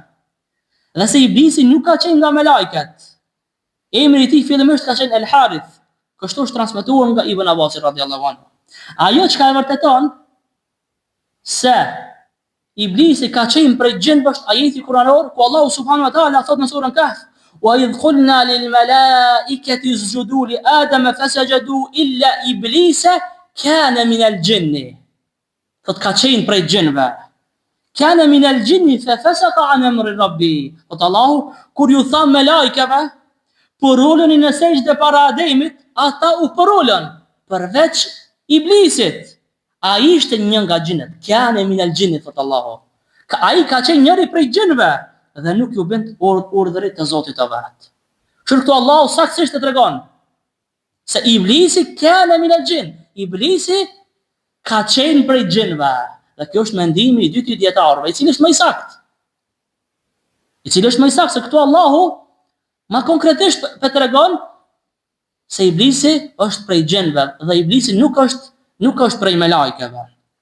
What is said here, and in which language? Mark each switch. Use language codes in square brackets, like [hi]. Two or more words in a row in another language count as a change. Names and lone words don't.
[sq] Dhe se Iblisi nuk ka qenë nga me lajket. Emri i tij fillimisht ka qenë El-Harith, kështu është transmetuar nga Ibn Abbas [ar] رضي الله عنه. [sq] Ajo çka e vërteton se Iblisi ka qenë prej xhenëve është ajeti kuranor, ku Allahu [ar] سبحانه وتعالى [sq] thot në surën Kahf: [ar] وإذ قلنا للملائكة اسجدوا لآدم فسجدوا إلا إبليس كان من الجن. [sq] Thot ka qenë prej xhenëve. [ar] كان من الجن ف فسق عن أمر ربي. [sq] Thot Allahu kur ju tha me lajkeve, porolën në sejdë para Ademit, ata u porolën përveç Iblisit. Ai ishte një nga xhinët. [ar] كان من الجن, [sq] thot Allahu. Ai ka qenë njëri prej xhinëve dhe nuk ju bënd urdhërit të Zotit të vet. Këtu Allahu saktësisht e tregon se Iblisi [ar] كان من الجن. [sq] Iblisi ka qenë prej xhinëve. Dhe kjo është mendimi i dytë i dietarëve, i cili është më i saktë. Se këtu Allahu ma konkretisht po tregon se Iblisi është prej xhenëve dhe Iblisi nuk është prej me lajkeve.